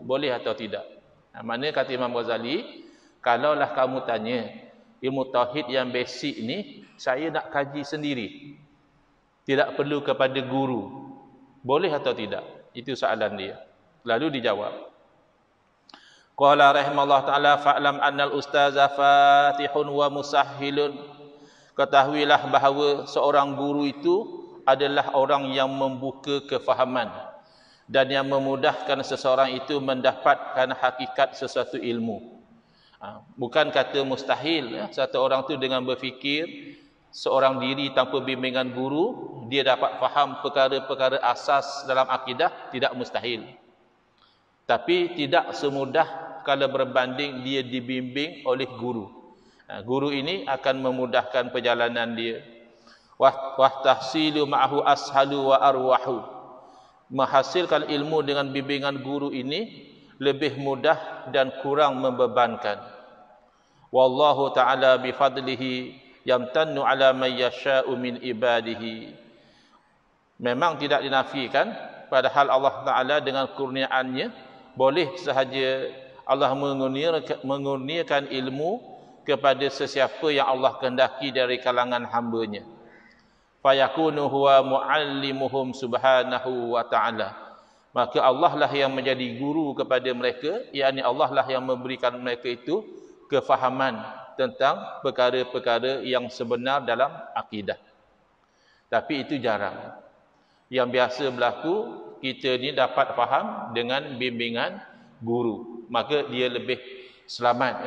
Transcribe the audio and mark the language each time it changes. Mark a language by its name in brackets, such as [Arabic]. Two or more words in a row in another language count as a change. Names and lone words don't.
[Malay] Boleh atau tidak? Maknanya kata Imam Ghazali, kalaulah kamu tanya ilmu tauhid yang basic ni, saya nak kaji sendiri, tidak perlu kepada guru, boleh atau tidak? Itu soalan dia. Lalu dijawab, [Arabic] قال رحمه الله تعالى فاعلم أن الأستاذ فاتح ومسهل. [Malay] Ketahuilah bahawa seorang guru itu adalah orang yang membuka kefahaman dan yang memudahkan seseorang itu mendapatkan hakikat sesuatu ilmu. Bukan kata mustahil ya, satu orang tu dengan berfikir seorang diri tanpa bimbingan guru dia dapat faham perkara-perkara asas dalam akidah, tidak mustahil. Tapi tidak semudah kalau berbanding dia dibimbing oleh guru. Guru ini akan memudahkan perjalanan dia. [Arabic] وتحصيل معه أسهل وأروح. [Malay] Menghasilkan ilmu dengan bimbingan guru ini lebih mudah dan kurang membebankan. [Arabic] والله تعالى بفضله يمتن على من يشاء من عباده. [Malay] Memang tidak dinafikan, padahal Allah Ta'ala dengan kurniaannya boleh sahaja Allah mengurniakan ilmu kepada sesiapa yang Allah kehendaki dari kalangan hamba-Nya. [Arabic] فيكون هو معلمهم سبحانه وتعالى. [Malay] Maka Allah lah yang menjadi guru kepada mereka, yakni Allah lah yang memberikan mereka itu kefahaman tentang perkara-perkara yang sebenar dalam akidah. Tapi itu jarang. Yang biasa berlaku, kita ni dapat faham dengan bimbingan guru, maka dia lebih selamat ya.